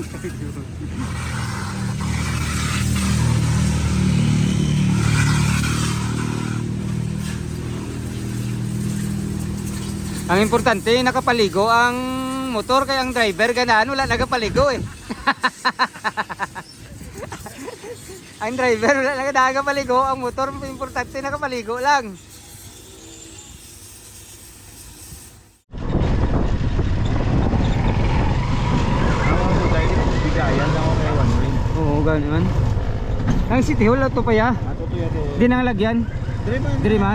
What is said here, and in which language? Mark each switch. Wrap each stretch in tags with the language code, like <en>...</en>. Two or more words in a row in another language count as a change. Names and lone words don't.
<hil>Ang importante nakapaligo ang motor kay ang driver ganaan wala nagapaligo eh. Ang driver wala nagapaligo, ang motor importante nakapaligo lang.</hil> <tl>Oo, gano'n.</tl> <hil>Ang City Hall to pa ya? Di nang lagyan? Diri man?</hil>